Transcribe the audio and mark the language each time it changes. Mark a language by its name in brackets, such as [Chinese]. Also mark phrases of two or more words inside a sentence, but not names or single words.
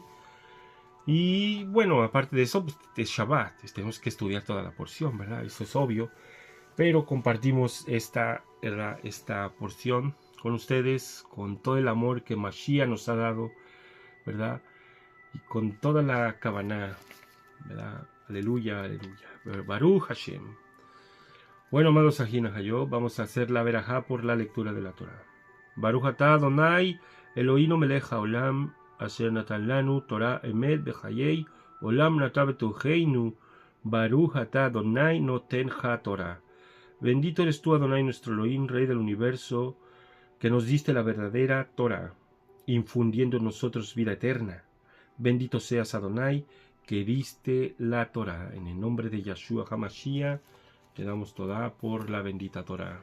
[Spanish] Y bueno, aparte de eso, pues, es Shabbat, tenemos que estudiar toda la porción, ¿verdad? Eso es obvio. Pero compartimos esta porción con ustedes, con todo el amor que Mashiach nos ha dado, ¿verdad? Y con toda la Kavaná, ¿verdad? Aleluya, aleluya. [Hebrew] ברוך השם. [Spanish] Bueno, amados Ajina Hayó, vamos a hacer la verajá por la lectura de la Torah. [Hebrew] ברוך אתה אדוני, אלוהינו מלך העולם, אשר נתן לנו, תורה אמת בחיי, עולם נטע בתוכנו, ברוך אתה אדוני נותן ה תורה. [Spanish] Bendito eres tú, Adonai, nuestro Elohim, Rey del universo, que nos diste la verdadera Torah, infundiendo en nosotros vida eterna. Bendito seas, Adonai, que diste la Torah. En el nombre de Yahshua HaMashiach, te damos toda por la bendita Torah.